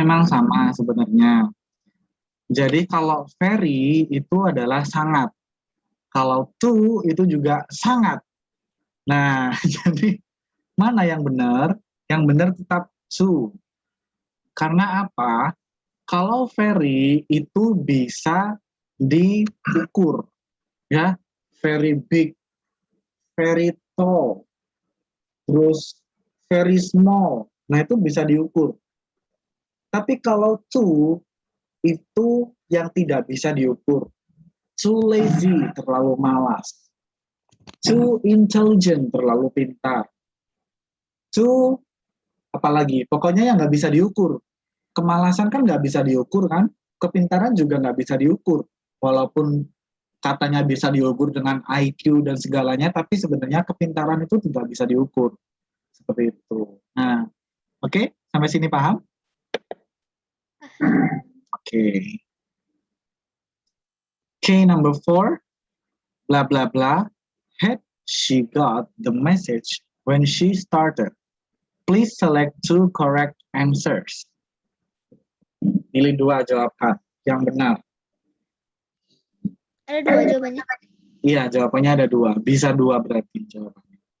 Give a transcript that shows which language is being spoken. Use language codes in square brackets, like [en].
[id] memang sama sebenarnya. Jadi kalau very itu adalah sangat. Kalau to itu juga sangat. Nah, jadi mana yang benar? Yang benar tetap to. Karena apa? Kalau very itu bisa diukur, ya, very big, very tall, terus very small. Nah, itu bisa diukur. Tapi kalau too itu yang tidak bisa diukur. Too lazy, terlalu malas. Too intelligent, terlalu pintar. Too apalagi, pokoknya yang nggak bisa diukur. Kemalasan kan nggak bisa diukur kan, kepintaran juga nggak bisa diukur. Walaupun katanya bisa diukur dengan IQ dan segalanya, tapi sebenarnya kepintaran itu tidak bisa diukur. Seperti itu. Nah, oke, sampai sini paham? Oke. [en] Oke, number 4. Blah, blah, blah. Had she got the message when she started. Please select two correct answers. [id] Pilih dua jawaban yang benar. Ada dua jawabannya. Iya, jawabannya ada dua. Bisa dua berarti jawabannya.